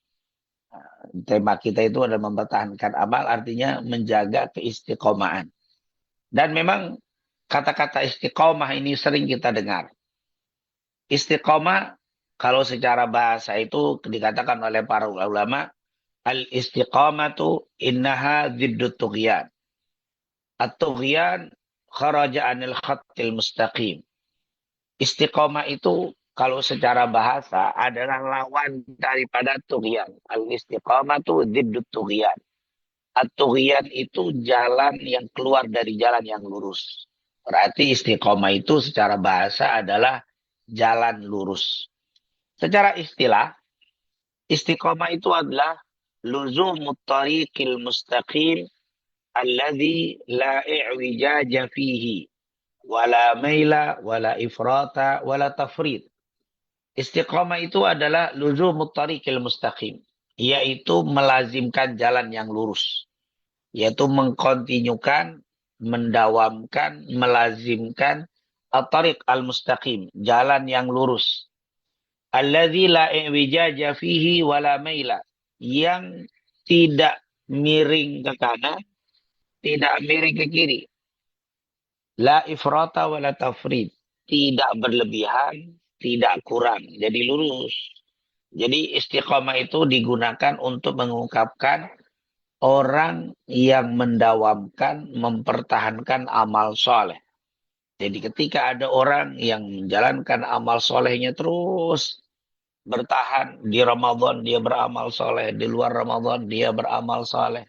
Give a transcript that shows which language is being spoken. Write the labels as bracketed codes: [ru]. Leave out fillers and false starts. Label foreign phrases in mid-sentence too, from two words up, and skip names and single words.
[id] Tema kita itu adalah mempertahankan amal, artinya menjaga keistiqomahan. Dan memang kata-kata istiqomah ini sering kita dengar. Istiqomah, kalau secara bahasa itu dikatakan oleh para ulama, [ar] الاستقامة إنها ضد الطغيان. الطغيان خرج عن الخط المستقيم. [id] Istiqomah itu kalau secara bahasa adalah lawan daripada tughyan. [ar] الاستقامة ضد الطغيان. [id] At-tughyan itu jalan yang keluar dari jalan yang lurus. Berarti istiqomah itu secara bahasa adalah jalan lurus. Secara istilah, istiqomah itu adalah [ar] لزوم الطريق المستقيم الذي لا اعوجاج فيه ولا ميل ولا إفراط ولا تفريط. [id] Istiqomah itu adalah [ar] لزوم الطريق المستقيم, [id] yaitu melazimkan jalan yang lurus, yaitu mengkontinyukan, mendawamkan, melazimkan [ar] الطريق المستقيم, [id] jalan yang lurus. [ar] الذي لا اعوجاج فيه ولا ميل, [id] yang tidak miring ke kanan, tidak miring ke kiri. [ar] لا إفراط ولا تفريط, [id] tidak berlebihan, tidak kurang. Jadi lurus. Jadi istiqomah itu digunakan untuk mengungkapkan orang yang mendawamkan, mempertahankan amal soleh. Jadi ketika ada orang yang menjalankan amal solehnya terus bertahan, di Ramadan dia beramal soleh, di luar Ramadan dia beramal soleh.